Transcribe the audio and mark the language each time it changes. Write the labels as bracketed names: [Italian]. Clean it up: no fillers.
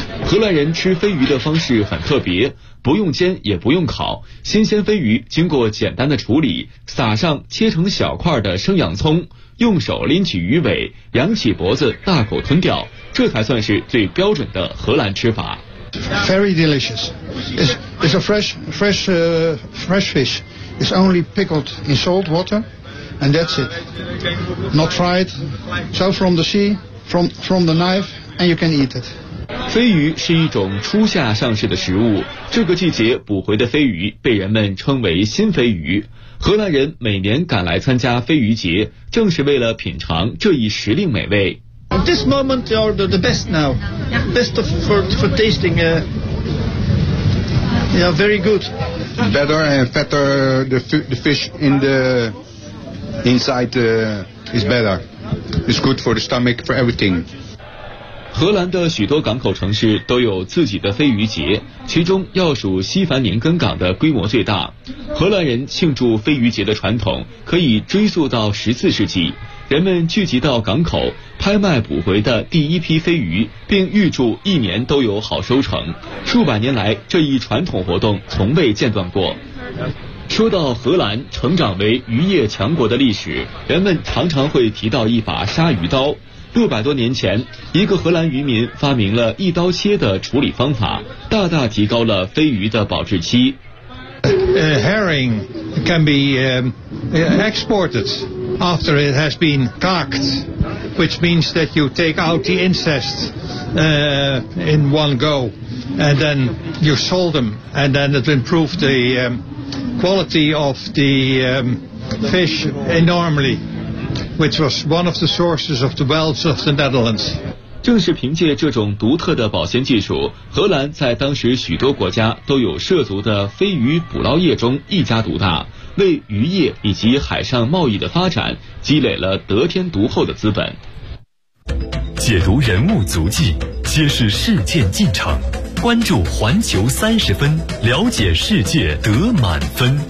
[Chinese] 荷兰人吃飞鱼的方式很特别，不用煎也不用烤，新鲜飞鱼经过简单的处理，撒上切成小块的生洋葱，用手拎起鱼尾，扬起脖子大口吞掉，这才算是最标准的荷兰吃法。 [English] Very delicious. It's a fresh fish. It's only pickled in salt water, and that's it. Not fried. So from the sea, from the knife, and you can eat it. [Chinese] 飞鱼是一种初夏上市的食物，这个季节捕回的飞鱼被人们称为新飞鱼。荷兰人每年赶来参加飞鱼节，正是为了品尝这一时令美味。 [English] At this moment they are the best now, best for tasting. They are very good. Better and fatter the fish in the inside is better. It's good for the stomach, for everything. [Chinese] 荷兰的许多港口城市都有自己的飞鱼节，其中要数西凡宁根港的规模最大。荷兰人庆祝飞鱼节的传统可以追溯到14世纪，人们聚集到港口拍卖捕回的第一批飞鱼，并预祝一年都有好收成。数百年来，这一传统活动从未间断过。说到荷兰成长为渔业强国的历史，人们常常会提到一把鲨鱼刀。 600多年前，一个荷兰渔民发明了一刀切的处理方法，大大提高了飞鱼的保质期。 [English] Herring can be exported after it has been cocked, which means that you take out the insects in one go, and then you salt them, and then it improves the quality of the fish enormously. Which was one of the sources of the wealth of the Netherlands. [Chinese] 正是凭借这种独特的保鲜技术，荷兰在当时许多国家都有涉足的飞鱼捕捞业中一家独大，为渔业以及海上贸易的发展积累了得天独厚的资本。解读人物足迹，揭示事件进程，关注环球三十分，了解世界得满分。